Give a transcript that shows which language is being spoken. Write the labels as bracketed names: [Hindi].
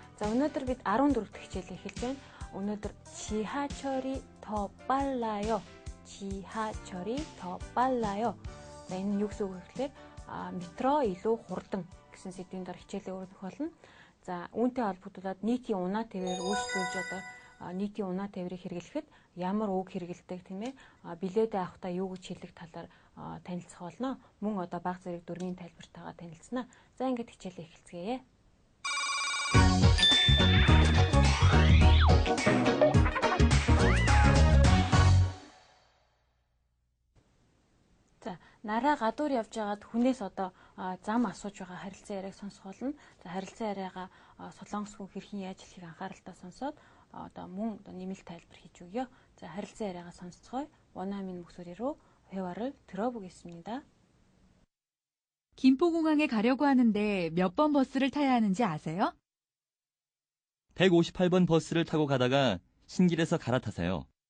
[Mongolian] За өнөөдөр бид 14 дахь хичээлийг эхэлж байна. Өнөөдөр [Korean] 지하철이 더 빨라요. 지하철이 더 빨라요. [Mongolian] За энэ нь юу гэсэн үг вэ гэхээр метро илүү хурдан гэсэн сэдвийн дор хичээлээ өргөх болно. За үүнтэй холбогдуулаад нийтийн унаа тээврээр үйлчлүүлж одоо нийтийн унаа тээврийг хэрэглэхэд ямар үг хэрэгэлдэг тийм ээ билетээ авахдаа юу гэж хэлэх талаар танилцах болно. Мөн одоо баг зэрэг дөрвийн тайлбартайгаа танилцсанаа. За ингээд хичээлээ эхэлцгээе. За нараа гадуур явж байгаад хүнээс одоо зам асууж байгаа харилцан яриаг сонсох болно. За харилцан яриагаа солонгос хүн хэрхэн яаж хэлхийг анхааралтай сонсоод одоо мөн нэмэлт тайлбар хийж өгье. За харилцан яриагаа сонсцгоё. [Korean] 원어민 목소리로 회화를 들어보겠습니다. 김포공항에 가려고 하는데 몇 번 버스를 타야 하는지 아세요? 158번 버스를 타고 가다가 신길에서 갈아타세요.